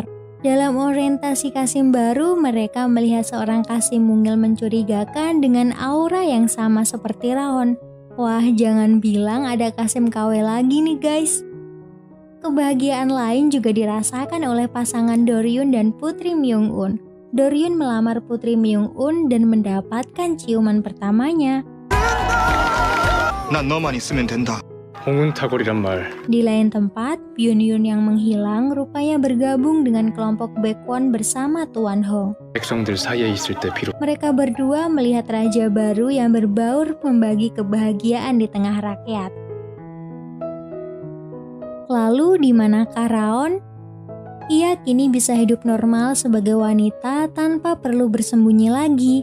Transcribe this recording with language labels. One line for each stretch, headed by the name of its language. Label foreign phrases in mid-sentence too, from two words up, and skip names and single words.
Indonesian: Dalam orientasi Kasim baru, mereka melihat seorang Kasim mungil mencurigakan dengan aura yang sama seperti Raon. Wah, jangan bilang ada Kasim KW lagi nih guys. Kebahagiaan lain juga dirasakan oleh pasangan Doryun dan Putri Myung-un. Doryun melamar Putri Myung-un dan mendapatkan ciuman pertamanya.
Korean: 난 너만 있으면 된다. 홍은타골이란 말
Indonesian: Di lain tempat, Byun-yun yang menghilang rupanya bergabung dengan kelompok Baekwon bersama Tuan Hong.
Korean: 백성들 사이에 있을 때 비록
Indonesian: Mereka berdua melihat raja baru yang berbaur membagi kebahagiaan di tengah rakyat. Lalu di manakah Raon? Ia kini bisa hidup normal sebagai wanita tanpa perlu bersembunyi lagi.